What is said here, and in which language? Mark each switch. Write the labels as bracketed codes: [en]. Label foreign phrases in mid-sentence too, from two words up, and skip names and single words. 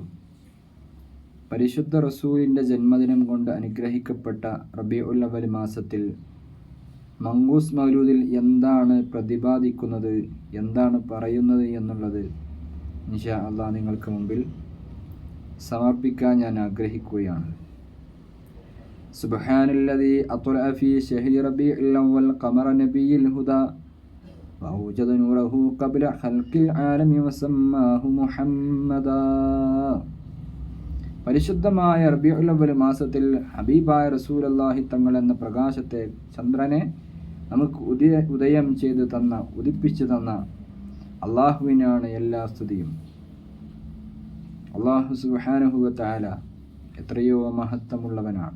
[ml] പരിശുദ്ധ റസൂലിൻ്റെ ജന്മദിനം കൊണ്ട് അനുഗ്രഹിക്കപ്പെട്ട റബീഉൽ അവ്വൽ മാസത്തിൽ മങ്കൂസ് മൗലൂദിൽ എന്താണ് പ്രതിപാദിക്കുന്നത്, എന്താണ് പറയുന്നത് എന്നുള്ളത് [ar] إن شاء الله [ml] നിങ്ങൾക്ക് മുമ്പിൽ സമർപ്പിക്കാൻ ഞാൻ ആഗ്രഹിക്കുകയാണ്. [ar] سبحان الذي أطلع في شهر ربيع الأول قمر نبي الهدى وأوجد نوره قبل خلق العالم وسماه محمدا. [ml] പരിശുദ്ധമായ റബീഉൽ അവ്വൽ മാസത്തിൽ ഹബീബായ റസൂലുള്ളാഹി തങ്ങൾ എന്ന പ്രകാശത്തെ, ചന്ദ്രനെ നമുക്ക് ഉദയം ചെയ്തു തന്ന, ഉദിപ്പിച്ചു തന്ന അള്ളാഹുവിനാണ് എല്ലാ സ്തുതിയും. അള്ളാഹു [ar] سبحانه وتعالى [ml] എത്രയോ മഹത്വമുള്ളവനാണ്.